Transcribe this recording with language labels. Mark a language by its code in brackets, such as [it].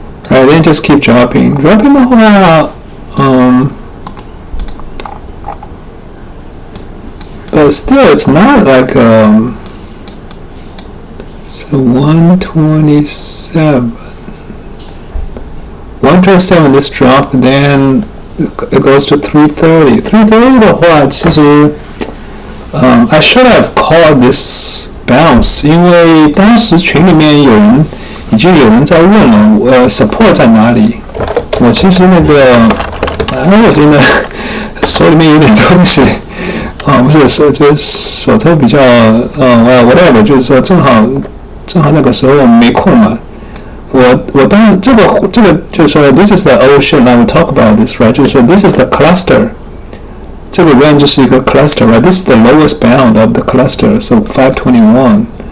[en] Right, then just keep dropping. Dropping the whole but still it's not like so 127 this drop, then it goes to 330. [zh] 330的话，其实 [en] I should have called this bounce， [zh] 因为当时群里面已经有人在问了，support 在哪里？我其实那个 [en] I was in the [zh] 手里面有点东西，不是就是手头比较whatever， 就是说正好那个时候没空嘛。我当时这个就是说 [en] this is the old shit, I will talk about this, right？ [zh] 就是说 [en] this is the cluster， 这个 range 就是一个 cluster, right？ This is the lowest bound of the cluster, so 521.